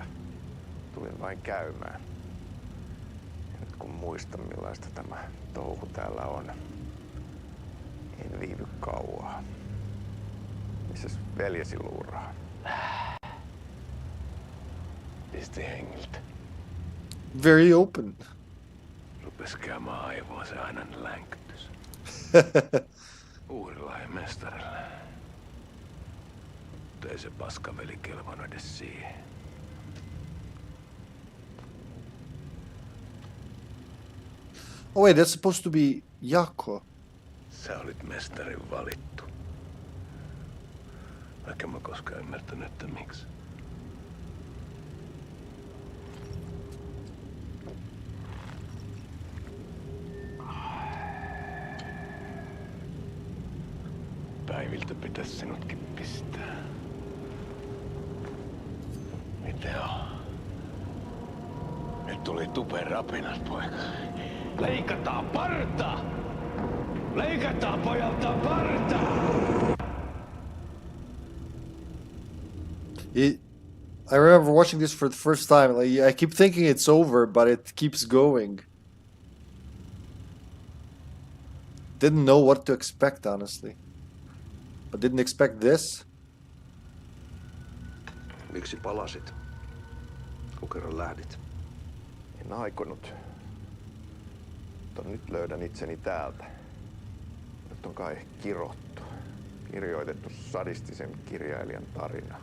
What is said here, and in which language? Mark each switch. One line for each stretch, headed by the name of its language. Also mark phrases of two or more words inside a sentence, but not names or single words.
Finnish: Tulin vain käymään. Ja nyt kun muistan millaista tämä touhu täällä on, en viivy kauaa. Missäs veljesi luuraa? Pisti hengiltä.
English: Very open.
Finnish: Rupes käymään aivoa se aina länkytys. Uudella ja mestarilla. Mutta ei se paskaveli kelvannut edes siihen.
English: Oh wait, that's supposed to be Jaakko.
Finnish: Sä olit mestarin valittu. Vaikka mä koskaan ymmärtänyt, että miksi. Päiviltä pitäis sinutkin pistää. Miten on? Nyt tuli tupen rapinat, poika. Leikataan parta! Leikataan pojalta parta!
English: I remember watching this for the first time. Like, I keep thinking it's over, but it keeps going. Didn't know what to expect, honestly. But didn't expect this.
Finnish: Miksi palasit? Kun kerran lähdit? En aikonut. Mutta nyt löydän itseni täältä. Nyt on kai kirottu. Kirjoitettu sadistisen kirjailijan tarina.